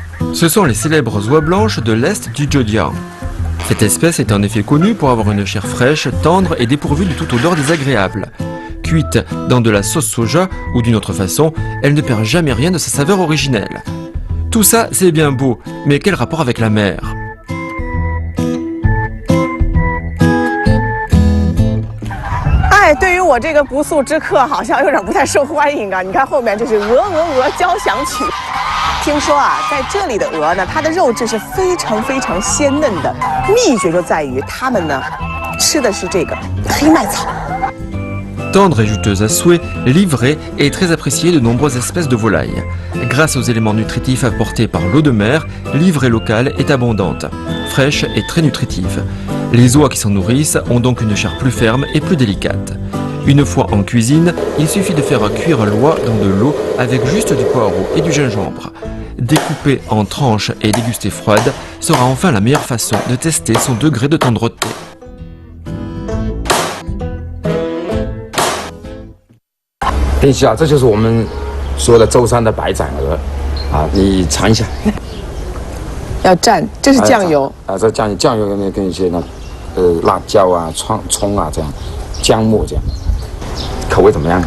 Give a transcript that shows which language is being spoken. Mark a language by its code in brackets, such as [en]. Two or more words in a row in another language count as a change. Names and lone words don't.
[fr] Ce sont les célèbres oies blanches de l'est du Zhejiang. Cette espèce est en effet connue pour avoir une chair fraîche, tendre et dépourvue de toute odeur désagréable. Cuite dans de la sauce soja ou d'une autre façon, elle ne perd jamais rien de sa saveur originelle. Tout ça, c'est bien beau, mais quel rapport avec la mer ? [zh] 哎，对于我这个不速之客，好像有点不太受欢迎啊！你看后面这是鹅交响曲。听说啊，在这里的鹅呢，它的肉质是非常鲜嫩的，秘诀就在于它们呢吃的是这个黑麦草。 [fr] Tendre et juteuse à souhait, l'ivrée est très appréciée de nombreuses espèces de volailles. Grâce aux éléments nutritifs apportés par l'eau de mer, l'ivrée locale est abondante, fraîche et très nutritive. Les oies qui s'en nourrissent ont donc une chair plus ferme et plus délicate. Une fois en cuisine, il suffit de faire cuire l'oie dans de l'eau avec juste du poireau et du gingembre. Découpée en tranches et dégustée froide sera enfin la meilleure façon de tester son degré de tendreté. [zh] 林夕啊，这就是我们说的舟山的白斩鹅，啊，你尝一下。要蘸，这是酱油啊，这酱油跟一些辣椒啊、葱啊这样，姜末这样，口味怎么样？